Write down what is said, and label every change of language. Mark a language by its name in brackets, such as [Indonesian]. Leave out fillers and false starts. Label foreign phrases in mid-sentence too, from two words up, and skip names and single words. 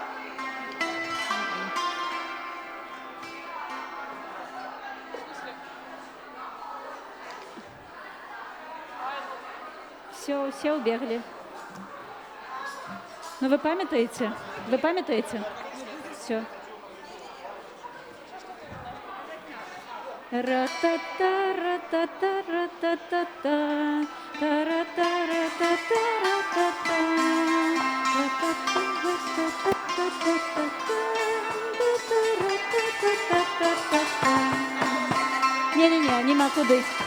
[Russian] Все убегли. Ну вы памятаете? Вы памятаете? Все. Ра-та-та, ра-та-та, ра-та-та-та, та-ра-та, ра-та-та, ра-та-та, ра-та-та, ра-та-та-та-та-та-та-та-та-та-та-та. [Ukrainian] Не-не-не, нема куди.